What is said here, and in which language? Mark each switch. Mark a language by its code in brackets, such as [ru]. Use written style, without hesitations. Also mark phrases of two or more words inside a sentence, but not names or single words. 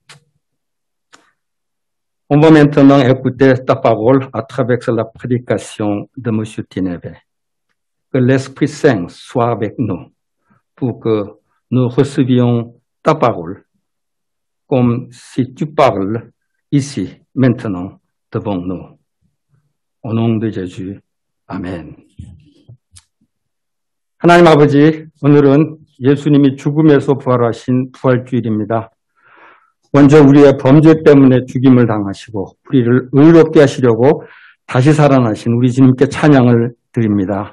[fr] On va maintenant écouter ta parole à travers la prédication de M. Tinebe. Que l'Esprit Saint soit avec nous pour que nous recevions ta parole comme si tu parles ici, maintenant, devant nous. Au nom de Jésus, [ko] 아멘. 하나님 아버지, 오늘은 예수님이 죽음에서 부활하신 부활주일입니다. 먼저 우리의 범죄 때문에 죽임을 당하시고 우리를 의롭게 하시려고 다시 살아나신 우리 주님께 찬양을 드립니다.